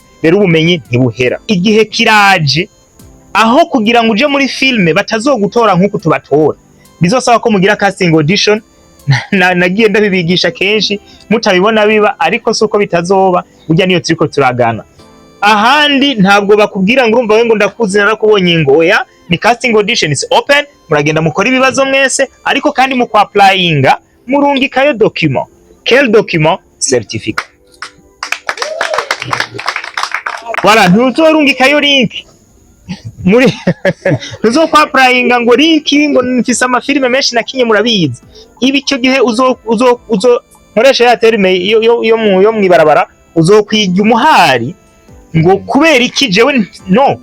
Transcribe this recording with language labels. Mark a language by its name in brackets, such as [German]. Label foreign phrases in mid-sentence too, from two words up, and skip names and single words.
[Rundi] Rero ubumenyi ntibuhera. Igihe kiraje aho kugira ngo uje muri filme batazogutora nk'uko tubatora, bizosaba ko mugira [English] casting audition. [Rundi] Nagiye ndabibigisha kenshi mutabibona biba, ariko suko bitazoba burya niyo turiko turagana. Ahandi ntabwo bakubwira ngo urumva we ngo ndakuzi narakubonye ngo oya, ni [English] casting audition is open, [Rundi] muragenda mukora ibibazo mwese, ariko kandi mu applyinga murungikayo document. [French] Quel document? Certificate. [Rundi] Voilà, ntuzorungikayo link muri uzo kwa applyinga ngo link ngo nfise amafilme menshi nakinye murabizi. Ibi cyo gihe uzo nkoresha ya terme yo mwibarabara, uzokwiga umuhari ngo kubera iki jewe no.